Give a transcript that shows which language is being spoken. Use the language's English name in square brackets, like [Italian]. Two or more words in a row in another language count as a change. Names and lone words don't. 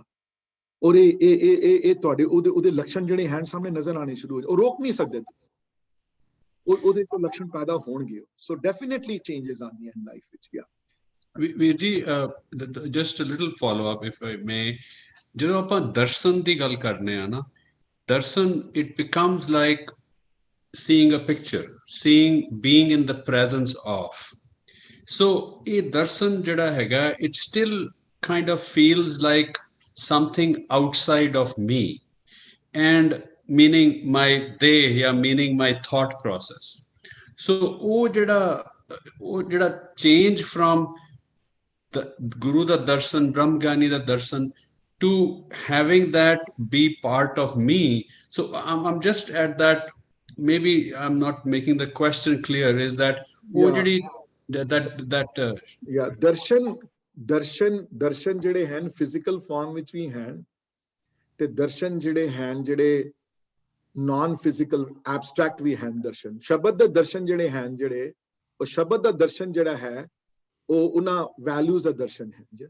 [Punjabi] ਔਰ ਇਹ ਤੁਹਾਡੇ ਉਹਦੇ ਲੱਛਣ ਜਿਹੜੇ ਹਨ ਸਾਹਮਣੇ ਨਜ਼ਰ ਆਣੇ ਸ਼ੁਰੂ ਹੋ ਜਾਂਦੇ, ਉਹ ਰੋਕ ਨਹੀਂ ਸਕਦੇ, ਉਹਦੇ ਤੋਂ ਲੱਛਣ ਪੈਦਾ ਹੋਣਗੇ। [English] so definitely changes [Punjabi] ਆਉਂਦੀਆਂ ਹਨ ਲਾਈਫ ਵਿੱਚ। ਵੀਰ ਜੀ, [English] just a little follow up if I may, [Punjabi] ਜਦੋਂ ਆਪਾਂ ਦਰਸ਼ਨ ਦੀ ਗੱਲ ਕਰਨੇ ਆ ਨਾ, [English] ਦਰਸ਼ਨ it becomes like seeing a picture, being in the presence of. [Punjabi] So a ਦਰਸ਼ਨ ਜਿਹੜਾ ਹੈਗਾ, [English] it still kind of feels like something outside of me, and meaning my they, yeah, meaning my thought process. [Punjabi] So ਉਹ ਜਿਹੜਾ [English] change from the [Punjabi] ਗੁਰੂ ਦਾ ਦਰਸ਼ਨ, ਬ੍ਰਹਮ ਗਿਆਨੀ ਦਾ ਦਰਸ਼ਨ, [English] to having that be part of me. So I'm just at that, maybe I'm not making the question clear, is that [Punjabi] ਦਰਸ਼ਨ ਜਿਹੜੇ ਹਨ [English] physical form [Punjabi] ਵਿੱਚ ਵੀ ਹਨ, ਤੇ ਦਰਸ਼ਨ ਜਿਹੜੇ ਹਨ ਜਿਹੜੇ [English] non physical abstract [Punjabi] ਵੀ ਹਨ। ਦਰਸ਼ਨ ਸ਼ਬਦ ਦਾ ਦਰਸ਼ਨ ਜਿਹੜੇ ਹਨ, ਜਿਹੜੇ ਉਹ ਸ਼ਬਦ ਦਾ ਦਰਸ਼ਨ ਜਿਹੜਾ ਹੈ ਉਹ ਉਹਨਾਂ ਵੈਲਿਊਜ਼ ਦਾ ਦਰਸ਼ਨ ਹੈ।